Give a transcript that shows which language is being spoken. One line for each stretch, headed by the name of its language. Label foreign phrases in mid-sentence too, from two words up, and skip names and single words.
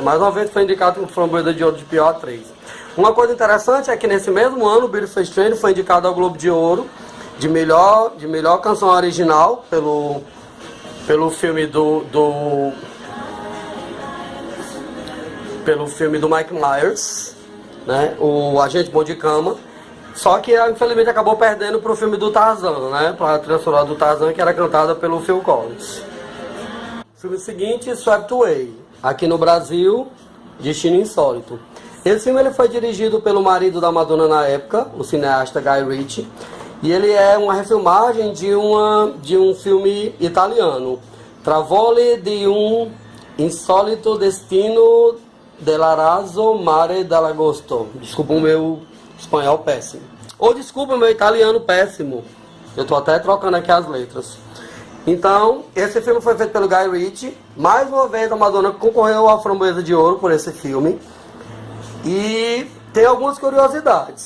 Portuguese: Mais uma vez foi indicado ao Framboesa de Ouro de pior atriz. Uma coisa interessante é que nesse mesmo ano o Beautiful Stranger foi indicado ao Globo de Ouro de melhor canção original pelo filme do Mike Myers, né, o Agente Bom de Cama, só que infelizmente acabou perdendo para o filme do Tarzan, né, para a trilha sonora do Tarzan, que era cantada pelo Phil Collins. O filme seguinte, Swept Away, aqui no Brasil, Destino Insólito. Esse filme ele foi dirigido pelo marido da Madonna na época, o cineasta Guy Ritchie, e ele é uma refilmagem de um filme italiano, Travole di un insolito destino dell'Araso Mare dell'Agosto. Desculpa o meu espanhol péssimo. Ou desculpa o meu italiano péssimo. Eu tô até trocando aqui as letras. Então, esse filme foi feito pelo Guy Ritchie. Mais uma vez a Madonna concorreu à Framboesa de Ouro por esse filme. E tem algumas curiosidades.